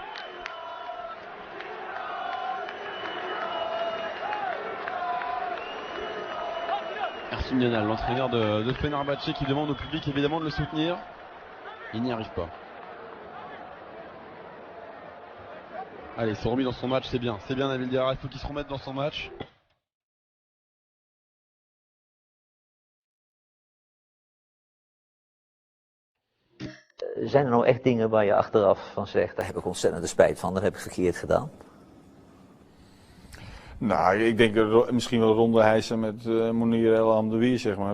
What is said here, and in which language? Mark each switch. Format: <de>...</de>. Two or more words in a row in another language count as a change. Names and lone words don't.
<fr>Ersin Yanal, l'entraîneur de Fenerbahçe, qui demande au public évidemment de le soutenir. Il n'y arrive pas. Allez, ils sont remis dans son match, c'est bien Nabil Diarra, il faut qu'il se remette dans son match.</fr> <nl>Zijn er nou echt dingen waar je achteraf van zegt, daar heb ik ontzettend de spijt van, dat heb ik verkeerd gedaan? Nou, ik denk misschien wel ronde hijsen met Mounir El Hamdoui, zeg maar.</nl>